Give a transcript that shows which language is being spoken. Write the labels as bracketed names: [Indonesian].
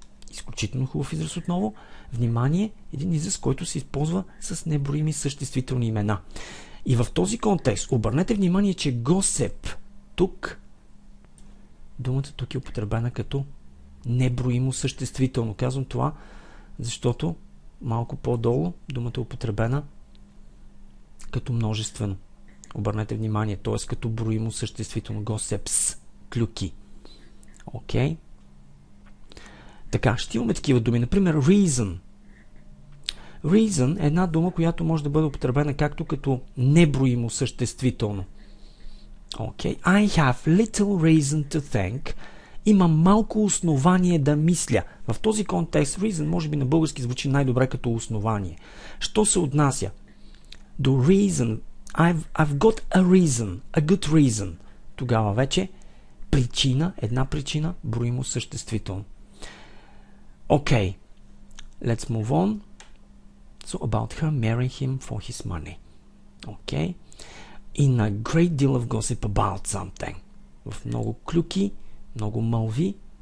[Bulgarian] Изключително хубав израз отново. Внимание, един израз, който се използва с неброими съществителни имена. И в този контекст обърнете внимание, че gossip тук, думата тук е употребена като неброимо съществително. Казвам това, защото малко по-долу думата е употребена като множествено. Обърнете внимание, т.е. като броимо съществително. Gossips, клюки. Окей? Така, ще имаме такива думи. Например, reason. Reason е една дума, която може да бъде употребена както като неброимо съществително. Окей? [English] I have little reason to think. [Bulgarian] Имам малко основание да мисля. В този контекст reason може би на български звучи най-добре като основание. Що се отнася до [English] reason, I've got a reason, a good reason. [Bulgarian] Тогава вече причина, една причина, броимо съществително. [English] Okay, let's move on. So about her marrying him for his money. Okay, in a great deal of gossip about something. [Bulgarian] В много клюки, много мълви.